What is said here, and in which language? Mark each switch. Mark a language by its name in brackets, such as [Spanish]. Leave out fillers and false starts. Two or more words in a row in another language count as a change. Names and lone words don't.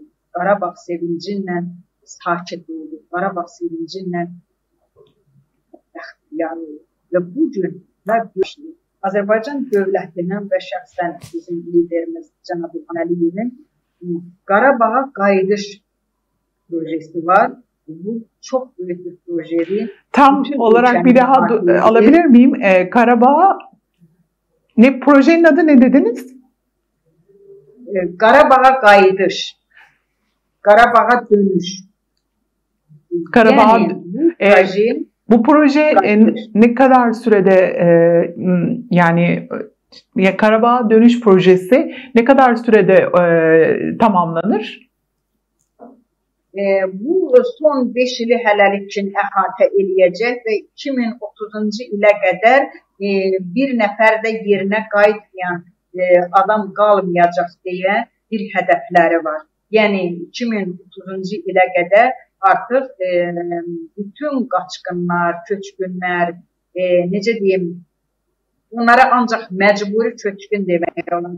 [Azerbaijani] Qarabağ sevincindən sakit oldu. Qarabağ sevincindən bəxtiyar oldu. Və bugün Azərbaycan dövlətindən və şəxsən bizim liderimiz Cənab İlham Əliyevin Qarabağa qayıdış projesi var. [Turkish] Bu çok büyük bir projedir. Tam olarak bir daha alabilir miyim? Karabağ, ne projenin adı ne dediniz? [Azerbaijani] Qarabağ'a qayıdış. Qarabağ'a dönüş. [Turkish] Karabağ, yani, bu proje ne kadar sürede yani Karabağ dönüş projesi ne kadar sürede tamamlanır? [Azerbaijani] Bu son 5 ili hələlik üçün əhatə eləyəcək və 2030-cu ilə qədər bir nəfər də yerinə qayıtmayan adam qalmayacaq deyə bir hədəfləri var. Yəni 2030-cu ilə qədər artıq bütün qaçqınlar, köçkünlər, necə deyim, onlara ancaq məcburi köçkün demək olar.